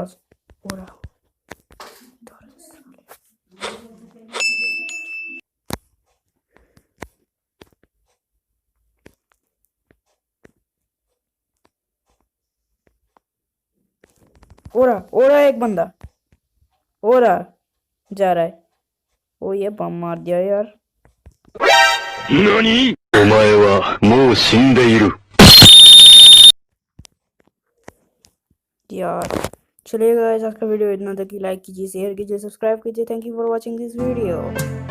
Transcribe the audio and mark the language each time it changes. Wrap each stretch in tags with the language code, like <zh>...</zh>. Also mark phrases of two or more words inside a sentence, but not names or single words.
<hi>हो रहा। हो रहा है एक बंदा। हो रहा, जा रहा है। ओ ये बम मार दिया यार।</hi> <ja>何お前はもう死んでいる。</ja> <hi>यार चलिए गाइस, आज का वीडियो इतना तक ही। लाइक कीजिए, शेयर कीजिए, सब्सक्राइब कीजिए।</hi> <en>Thank you for watching this video.</en>